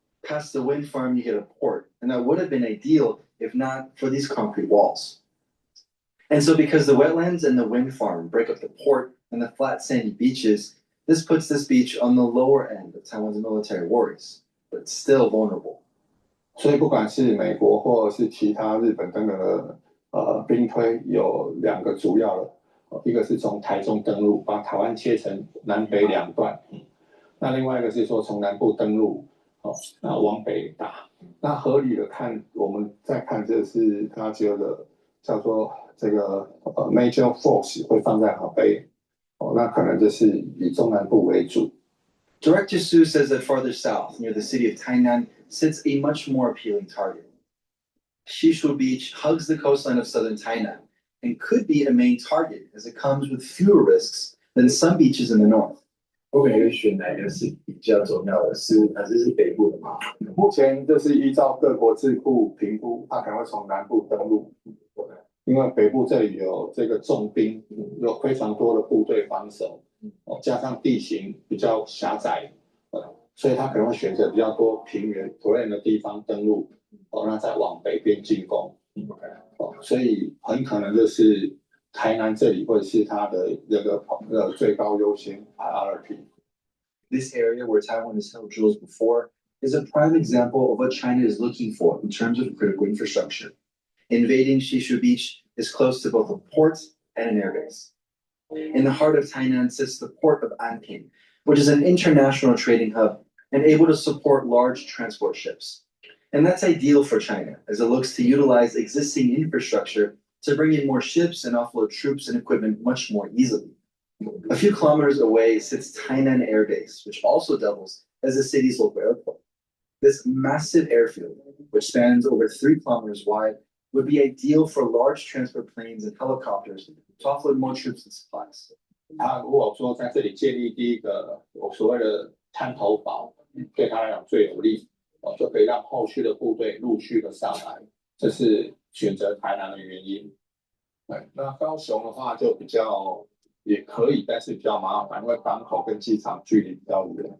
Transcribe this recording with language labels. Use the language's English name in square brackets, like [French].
[English] Past the wind farm, you hit a port, and that would have been ideal if not for these concrete walls. And so because the wetlands and the wind farm break up the port and the flat sandy beaches, this puts this beach on the lower end of Taiwan's military worries, but it's still vulnerable. [Chinese] 所以不管是美国或是其他日本等等的兵推，有2个主要的，一个是从台中登陆，把台湾切成南北2段，那另外一个是说从南部登陆，那往北打。那合理的看，我们再看这是他觉得叫做这个 [English] major force [Chinese] 会放在河北，那可能就是以中南部为主。 [English] Director Su says that farther south, near the city of Tainan, sits a much more appealing target. Shishu Beach hugs the coastline of southern Tainan and could be a main target as it comes with fewer risks than some beaches in the north. [Chinese] 我感觉选哪个是比较重要的？还是北部的吗？目前就是依照各国智库评估，它可能会从南部登陆，因为北部这里有这个重兵，有非常多的部队防守，加上地形比较狭窄，所以它可能会选择比较多平原terrain的地方登陆，那再往北边进攻，所以很可能就是台南这里会是它的这个最高优先 priority。 [English] This area where Taiwan has held drills before is a prime example of what China is looking for in terms of critical infrastructure. Invading Shishu Beach is close to both a port and an airbase. In the heart of Tainan sits the port of Anping, which is an international trading hub and able to support large transport ships. And that's ideal for China as it looks to utilize existing infrastructure to bring in more ships and offload troops and equipment much more easily. A few kilometers away sits Tainan Air Base, which also doubles as the city's local airport. This massive airfield, which spans over 3 kilometers wide, would be ideal for large transport planes and helicopters to offload more troops and supplies. [Chinese] 他如果说在这里建立第一个所谓的滩头堡，对他来讲最有利，就可以让后续的部队陆续的上来，这是选择台南的原因。对，那高雄的话就比较也可以，但是比较麻烦，因为港口跟机场距离比较远。